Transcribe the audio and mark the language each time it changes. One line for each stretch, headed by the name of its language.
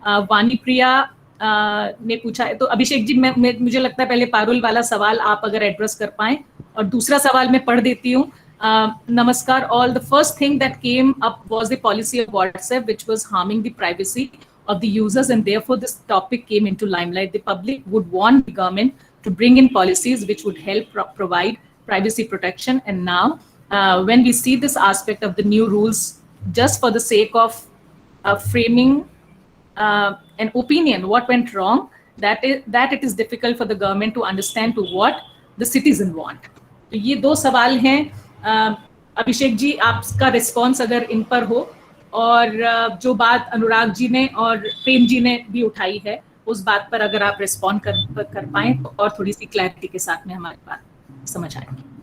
Hindi: वानी प्रिया ने पूछा है, तो अभिषेक जी मुझे लगता है पहले पारुल वाला सवाल आप अगर एड्रेस कर पाएं, और दूसरा सवाल मैं पढ़ देती हूँ।
English: नमस्कार all, the first thing that came up was the policy of WhatsApp which was harming the privacy of the users, and therefore this topic came into limelight. The public would want the government to bring in policies which would help provide privacy protection, and now when we see this aspect of the new rules just for the sake of framing an opinion what went wrong, that it is difficult for the government to understand to what the citizen want.
Hindi: तो ये दो सवाल हैं। अभिषेक जी, आपका response अगर इन पर हो, और जो बात अनुराग जी ने और प्रेम जी ने भी उठाई है उस बात पर अगर आप रिस्पॉन्ड कर पाएं तो और थोड़ी सी क्लैरिटी के साथ में हमारी बात समझ आएगी।